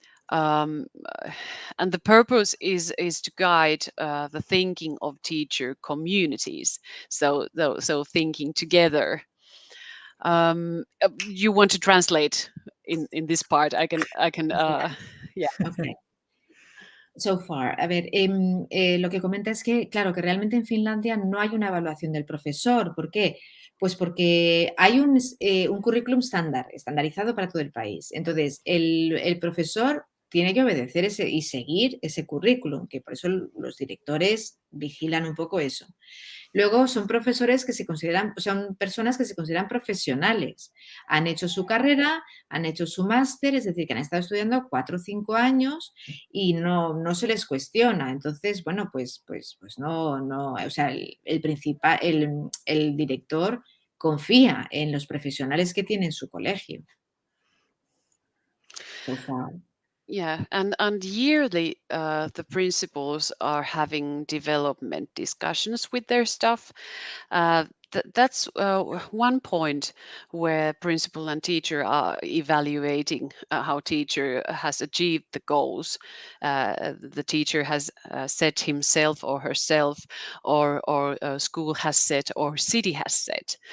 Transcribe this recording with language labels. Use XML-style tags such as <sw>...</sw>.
<en>Um, and the purpose is to guide the thinking of teacher communities. So thinking together. You want to translate in this part? I can. Yeah. okay? So far,</en> <es>a ver, lo que comenta es que, claro, que realmente en Finlandia no hay una evaluación del profesor. ¿Por qué? Pues porque hay un currículum estándar, estandarizado para todo el país. Entonces, el profesor tiene que obedecer y seguir ese currículum, que por eso los directores vigilan un poco eso. Luego son profesores que son personas que se consideran profesionales. Han hecho su carrera, han hecho su máster, es decir, que han estado estudiando 4 o 5 años y no se les cuestiona. Entonces, bueno, pues no, o sea, el director confía en los profesionales que tiene en su colegio.</es> <en>So far. Yeah, and yearly, the principals are having development discussions with their staff. That's one point where principal and teacher are evaluating how teacher has achieved the goals the teacher has set himself or herself, or school has set or city has set.</en>